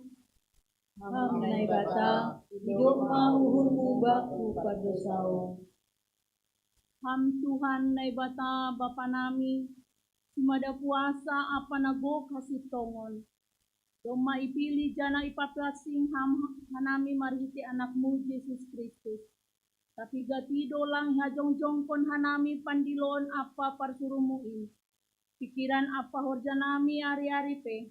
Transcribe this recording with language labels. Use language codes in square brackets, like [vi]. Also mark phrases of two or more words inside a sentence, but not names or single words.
[bts] Hangnay bata, hidup ma uhurmu baku pardosaon. Ham Tuhan nai bata Bapa nami, sumada puasa apa nago kasih tongon. Doma ipili jana ipaplasing ham hanami marhiti anakmu Yesus Kristus. Tapi gatido lang hajongjongkon hanami pandilon apa parsurumuin. Pikiran apa horjanami ari-ari pe.